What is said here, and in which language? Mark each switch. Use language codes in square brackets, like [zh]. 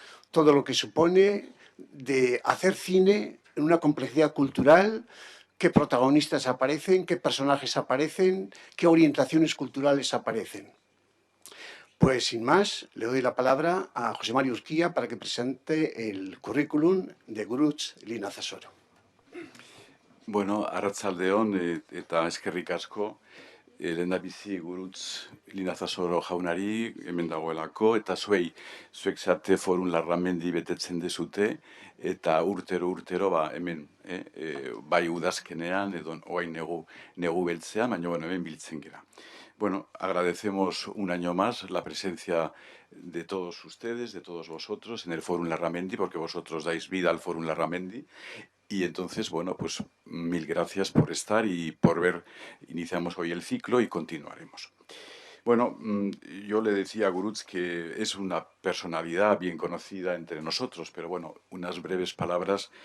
[es] Todo lo que supone de hacer cine en una complejidad cultural, qué protagonistas aparecen, qué personajes aparecen, qué orientaciones culturales aparecen. Pues sin más, le doy la palabra a José Mario Urquía para que presente el currículum de Gurutzz Linazasoro. [eu] Bueno, Arratsaldeon eta eskerrik asko, lehendabizi Gurutzz Linazasoro jaunari hemen dagoelako, eta zuek zate Forum Larramendi betetzen dezute, eta urtero hemen, bai udazkenean, edo oain negu beltzean, baina hemen biltzen gera. [es] Bueno, agradecemos un año más la presencia de todos ustedes, de todos vosotros, en el Forum Larramendi, porque vosotros dais vida al Forum Larramendi. Y entonces, bueno, pues mil gracias por estar y por ver. Iniciamos hoy el ciclo y continuaremos. Bueno, yo le decía a Gurutzz que es una personalidad bien conocida entre nosotros, pero bueno, unas breves palabras.